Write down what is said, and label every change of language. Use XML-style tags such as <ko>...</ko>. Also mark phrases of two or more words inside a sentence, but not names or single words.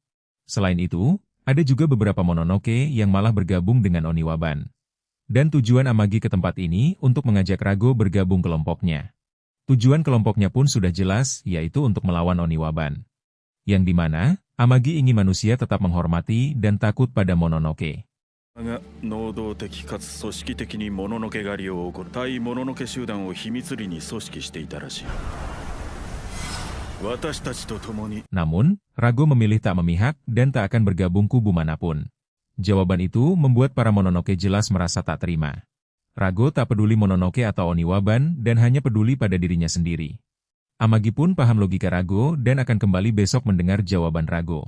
<id>Selain itu, ada juga beberapa Mononoke yang malah bergabung dengan Oniwaban. Dan tujuan Amagi ke tempat ini untuk mengajak Rago bergabung kelompoknya. Tujuan kelompoknya pun sudah jelas, yaitu untuk melawan Oniwaban. Yang dimana, Amagi ingin manusia tetap menghormati dan takut pada Mononoke.</id> <ja>が能動的かつ組織的にモノノケ狩りを行う対モノノケ集団を秘密裏に組織していたらしい。私たちと共に。</ja> <id>Namun, Rago memilih tak memihak dan tak akan bergabung kubu manapun. Jawaban itu membuat para Mononoke jelas merasa tak terima. Rago tak peduli Mononoke atau Oniwaban dan hanya peduli pada dirinya sendiri. Amagi pun paham logika Rago dan akan kembali besok mendengar jawaban Rago.</id>